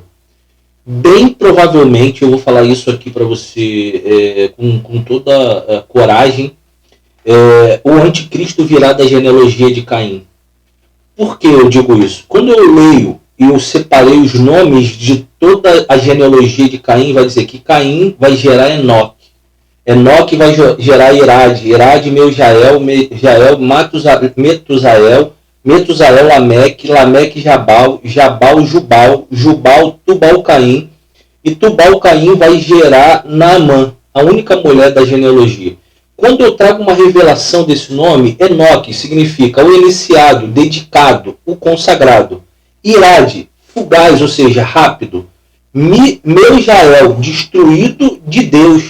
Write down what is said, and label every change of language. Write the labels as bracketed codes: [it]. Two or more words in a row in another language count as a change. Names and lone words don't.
[pt] Bem provavelmente, eu vou falar isso aqui para você com toda a coragem, o anticristo virá da genealogia de Caim. Por que eu digo isso? Quando eu leio e eu separei os nomes de toda a genealogia de Caim, vai dizer que Caim vai gerar Enoque. Enoque vai gerar Irade, Irade Jael, Metusael, Metusael Lameque, Lameque Jabal, Jabal Jubal, Jubal Tubal-Caim, e Tubal-Caim vai gerar Naamã, a única mulher da genealogia. Quando eu trago uma revelação desse nome, Enoque significa o iniciado, dedicado, o consagrado. Irade, fugaz, ou seja, rápido. Mejael, destruído de Deus.